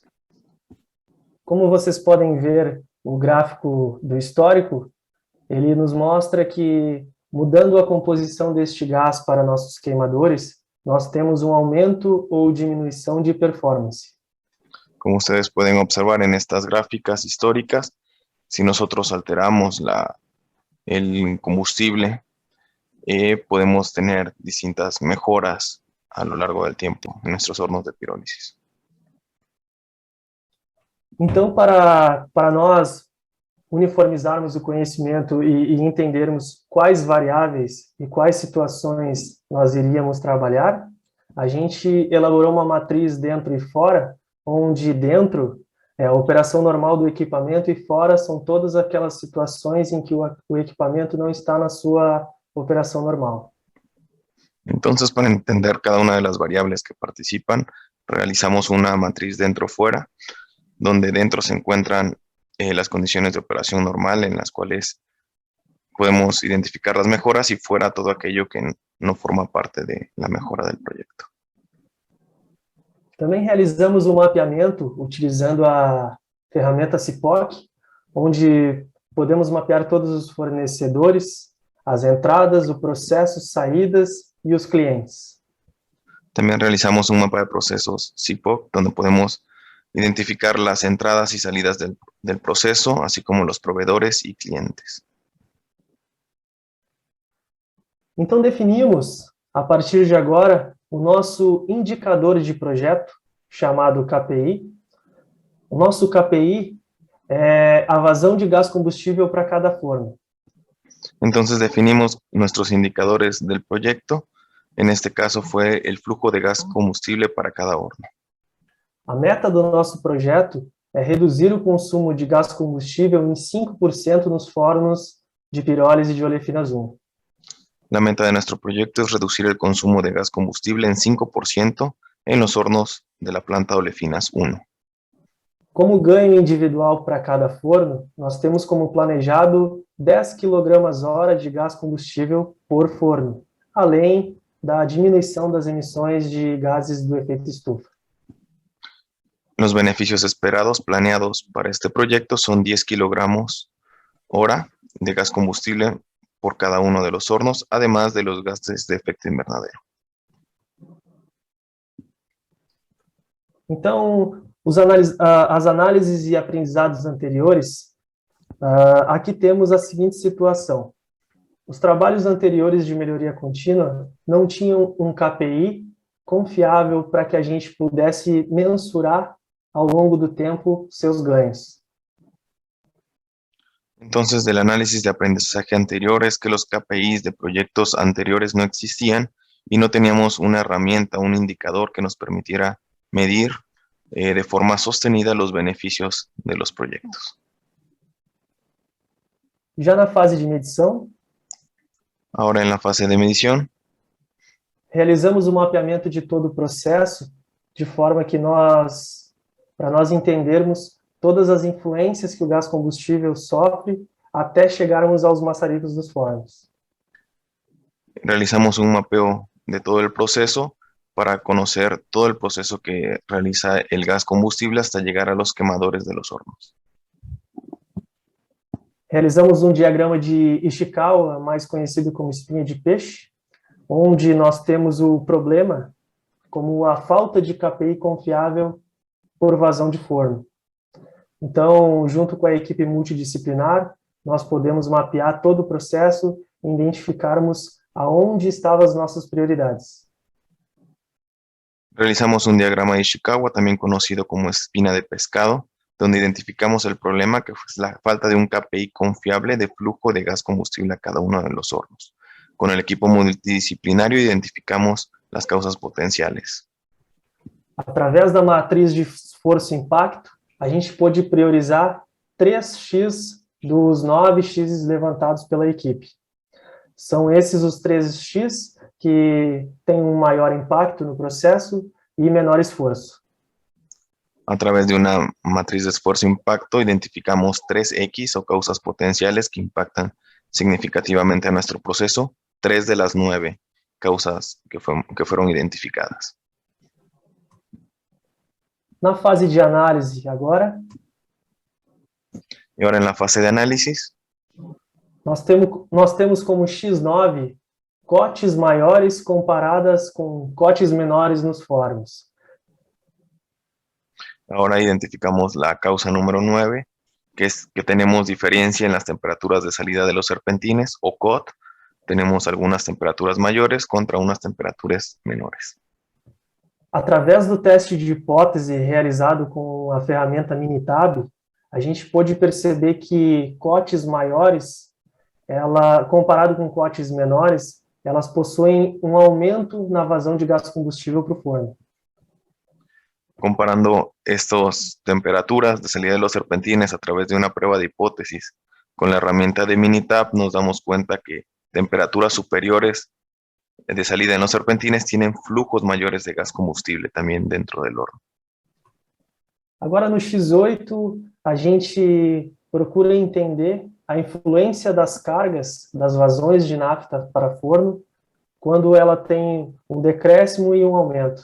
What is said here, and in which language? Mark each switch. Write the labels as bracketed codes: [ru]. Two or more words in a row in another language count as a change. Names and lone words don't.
[pt] Como vocês podem ver o gráfico do histórico, ele nos mostra que, mudando a composição deste gás para nossos queimadores, nós temos um aumento ou diminuição de performance. [es] Como ustedes pueden observar en estas gráficas históricas, si nosotros alteramos el combustible, podemos tener distintas mejoras a lo largo del tiempo en nuestros hornos de pirólisis. [pt] Então, para nós uniformizarmos o conhecimento e entendermos quais variáveis e quais situações nós iríamos trabalhar, a gente elaborou uma matriz dentro e fora, onde dentro é a operação normal do equipamento e fora são todas aquelas situações em que o equipamento não está na sua operação normal. [es] Entonces, para entender cada una de las variables que participan, realizamos una matriz dentro-fuera, donde dentro se encuentran las condiciones de operación normal en las cuales podemos identificar las mejoras y fuera todo aquello que no forma parte de la mejora del proyecto. [pt] Também realizamos um mapeamento utilizando a ferramenta CIPOC, onde podemos mapear todos os fornecedores, as entradas, o processo, saídas e os clientes. [es] También realizamos un mapa de procesos CIPOC, donde podemos identificar las entradas y salidas del proceso, así como los proveedores y clientes. [pt] Então definimos, a partir de agora, o nosso indicador de projeto, chamado KPI. O nosso KPI é a vazão de gás combustível para cada forno. [es] Entonces definimos nuestros indicadores del proyecto. En este caso fue el flujo de gas combustible para cada horno. [pt] A meta do nosso projeto é reduzir o consumo de gás combustível em 5% nos fornos de pirólise de olefinas 1. [es] La meta de nuestro proyecto es reducir el consumo de gas combustible en 5% en los hornos de la planta Olefinas 1. [pt] Como ganho individual para cada forno, nós temos como planejado 10 kg/h de gás combustível por forno, além da diminuição das emissões de gases do efeito estufa. [es] Los beneficios esperados planeados para este proyecto son 10 kilogramos hora de gas combustible por cada uno de los hornos, además de los gases de efecto invernadero. [pt] Então, as análises e aprendizados anteriores, aqui temos a seguinte situação. Os trabalhos anteriores de melhoria contínua não tinham um KPI confiável para que a gente pudesse mensurar ao longo do tempo seus ganhos. [es] Entonces, del análisis de aprendizaje anterior es que los KPIs de proyectos anteriores no existían y no teníamos una herramienta, un indicador que nos permitiera medir de forma sostenida los beneficios de los proyectos. [pt] Já na fase de medição, [es] Ahora en la fase de medición, [pt] realizamos o mapeamento de todo o processo de forma que para nós entendermos todas as influências que o gás combustível sofre até chegarmos aos maçaricos dos fornos. [es] realizamos un mapeo de todo el proceso para conocer todo el proceso que realiza el gas combustible hasta llegar a los quemadores de los hornos. [pt] Realizamos um diagrama de Ishikawa, mais conhecido como espinha de peixe, onde nós temos o problema como a falta de KPI confiável por vazão de forno. Então, junto com a equipe multidisciplinar, nós podemos mapear todo o processo e identificarmos aonde estavam as nossas prioridades. [es] Realizamos un diagrama de Ishikawa, también conocido como espina de pescado, donde identificamos el problema que es la falta de un KPI confiable de flujo de gas combustible a cada uno de los hornos. Con el equipo multidisciplinario identificamos las causas potenciales. [pt] Através da matriz de esforço-impacto, a gente pôde priorizar 3x dos 9x levantados pela equipe. São esses os 3x que têm um maior impacto no processo e menor esforço. [es] A través de una matriz de esfuerzo-impacto identificamos 3X o causas potenciales que impactan significativamente a nuestro proceso, 3 de las 9 causas que fueron identificadas. [pt] Na fase de análise agora, [es] Y ahora en la fase de análisis, [pt] nós temos como X9 cotes maiores comparadas com cotes menores nos fornos. [es] ahora identificamos la causa número 9, que es que tenemos diferencia en las temperaturas de salida de los serpentines, o COT. Tenemos algunas temperaturas mayores contra unas temperaturas menores. [pt] Através do teste de hipótese realizado com a ferramenta Minitab, a gente pôde perceber que cotes maiores, comparado com cotes menores, elas possuem um aumento na vazão de gás combustível para o forno. [es] Comparando estas temperaturas de salida de los serpentines a través de una prueba de hipótesis con la herramienta de Minitab, nos damos cuenta que temperaturas superiores de salida en los serpentines tienen flujos mayores de gas combustible también dentro del horno. [pt] Agora no X8, a gente procura entender a influência das cargas, das vazões de nafta para forno, quando ela tem um decréscimo e um aumento.